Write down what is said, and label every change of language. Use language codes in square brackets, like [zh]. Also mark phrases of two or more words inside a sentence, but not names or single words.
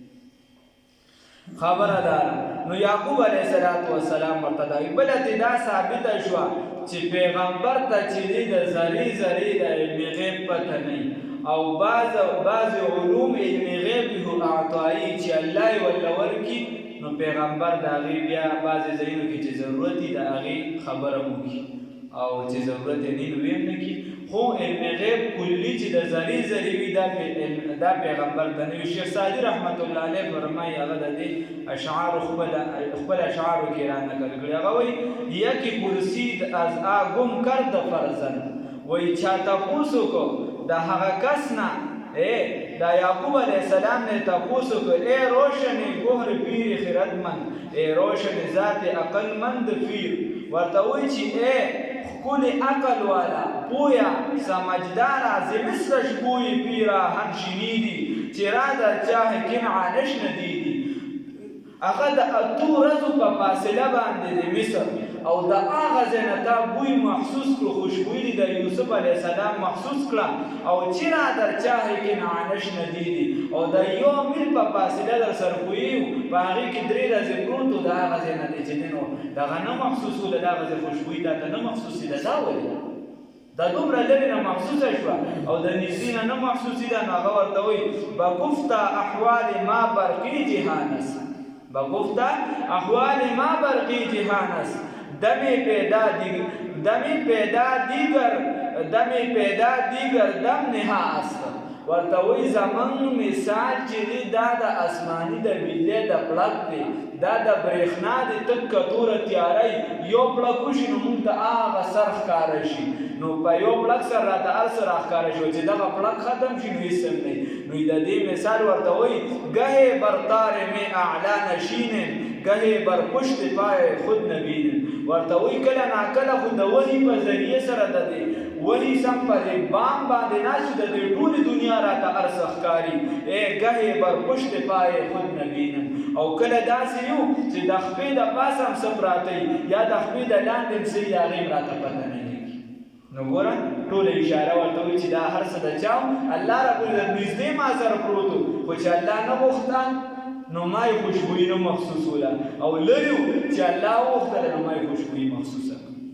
[ps] خبره ده نو یعقوب [ar] علیه السلام [ps] ورته دا وایي بله ترې دا ثابته شوه چې پیغمبر ته چې دی د ذرې د علمي غیب پته نه او بعض علوم علمي غیب هو اعطایي چې الله یې ورله ورکړي نو پیغمبر د هغې بیا بعضې ځایونو کې چې ضرورت وي د هغې خبره وکړي او چې ضرورت یې نه ویم نه کی خو علم غیب کلی چې د ذری ذری وي دا پیغمبر ته نه وي. شیخ سعدي [ar] رحمت الله علیه [ps] فرمایي هغه د دې اشعار خپل اشعارو کې را نقل کړي. هغه وایي [fa] یکی پرسید از آگم کرد فرزن، [ps] وایي چا تپوس وکړو د هغه کس نه دا یعقوب [ar] علیه السلام [ps] نے تپوس وکړ [fa] ای روشن گهر پیر خردمند، [ps] ای روشن ذات عقل مند پیر. ورته وایي چې ای کل عقل والا پویا سمجدارا [fa] ز مصرش بوی پیراهن شنیدی چرا در چاه کنعانش ندیدی. [ps] هغه د اتو ورځو په فاصله باندې د مصر او د هغه ځای نه تا بوی محسوس کړو، خوشبویي د یوسف [ar] علیه السلام [ps] محسوس کړه او [fa] چرا در چاه کنعانش ندیدی. [ps] او د یو میل په فاصله در سره پوهېږو په هغې کې 3 ورځې پروت و د هغه ځای نه دی چې دی نو دغه نه محسوس و د هغه ځای خوشبویي تا ته نه محسوسي ده. دا ولې دا دومره لرې نه محسوسه شوه او د نږدې نه نه محسوسي ده. نو هغه ورته وایي [fa] بگفتا احوال ما برقی جهان است، بگفتا احوال ما برقی جهان است، دمی پیدا دیگر دم نها است. [ps] ورته وایي زمونږ مثال چې دی دا د اسماني د بجلۍ د پړک دی، دا د برېښنا د تک کتوره تیاری یو پړک وشي نو موږ ته هغه سر ښکاره شي. نو په یو پړک سره راته هر څه راښکاره شي چې دغه پړک ختم شي نو هېڅ هم نه. نو د دې مثال ورته وایي [fa] گهی بر تار می اعلی نشینم، گهی بر پشت پای خود نبینم. [ps] ورته وایي کله ناکله خو د وحي په ذریعه سره د دې وحي سم په دې بام باندې ناست د دې ټولې دنیا راته هر څه ښکاري. [fa] گهی بر پشت پای خود نبینم. [ps] او کله داسې یو چې د خپې د پاسه هم څه پراته یا د خپې د لاندې هم څه د هغې هم راته پته نه لګي. نو ګوره ټوله اشاره ورته وایي چې دا هر څه د چا الله ربالعزت نږدې ما سره پروت و خو چې الله نه غوښته نو ما یې خوشبویي نه محسوسوله او لرې و چې الله وغوښتله نو ما یې خوشبویي محسوسه کړه.